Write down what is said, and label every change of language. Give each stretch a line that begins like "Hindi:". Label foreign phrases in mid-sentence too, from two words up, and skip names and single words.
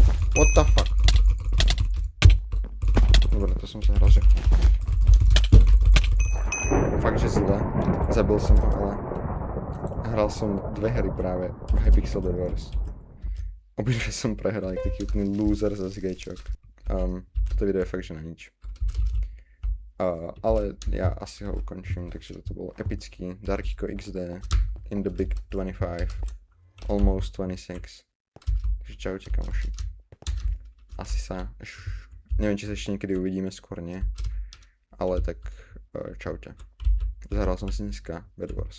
English: What the fuck?
Slovak: Dobre, to som sa hral, že... Fakt, že zle. Zabil som ho, ale... Hral som 2 hry práve v Hypixel Wars. Obidve som prehral, jak taký úplný loser za zgejčok. Toto video je fakt, že na nič. Ale ja asi ho ukončím, takže toto bolo epický Darkiko XD
English: in the big 25. Almost 26.
Slovak: Takže čaute kamoši. Asi sa... Neviem, či sa ešte niekedy uvidíme, skôr nie. Ale tak čaute. Zahral som si dneska Bed Wars.